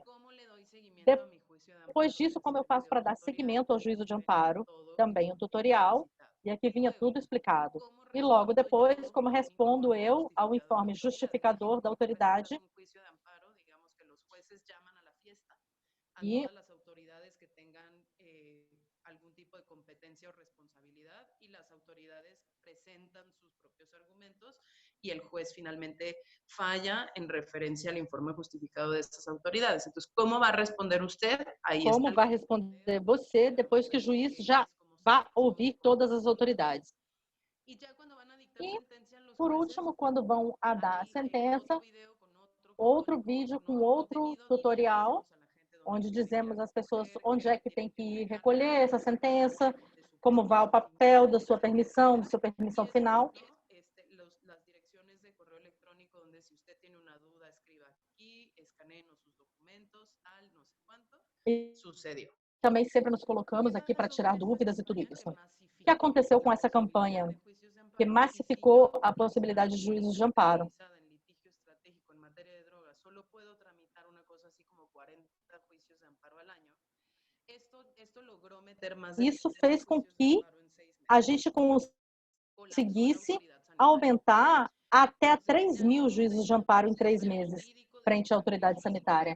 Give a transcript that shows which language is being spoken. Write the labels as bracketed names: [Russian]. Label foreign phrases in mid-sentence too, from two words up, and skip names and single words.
[Portuguese] Depois disso, como eu faço para dar seguimento ao juízo de amparo, também um tutorial, e aqui vinha tudo explicado. E logo depois, como respondo eu ao informe justificador da autoridade e [Spanish] algún tipo de competencia o responsabilidad y las autoridades presentan sus propios argumentos y el juez finalmente falla en referencia al informe justificado de estas autoridades. Entonces, ¿cómo va a responder usted? Ahí [Portuguese] como vai responder você depois que o juiz já vai ouvir todas as autoridades. E, por último, quando vão a dar a sentença, outro vídeo com outro tutorial, onde dizemos às pessoas onde é que tem que ir recolher essa sentença, como vai o papel da sua permissão final. [Spanish] Las direcciones de correo electrónico donde si usted tiene una duda, escriba aquí, escaneemos sus documentos, tal, no sé cuánto, sucedió. [Portuguese] Também sempre nos colocamos aqui para tirar dúvidas e tudo isso. O que aconteceu com essa campanha que massificou a possibilidade de juízos de amparo? Isso fez com que a gente conseguisse aumentar até 3.000 juízos de amparo em 3 meses, frente à autoridade sanitária.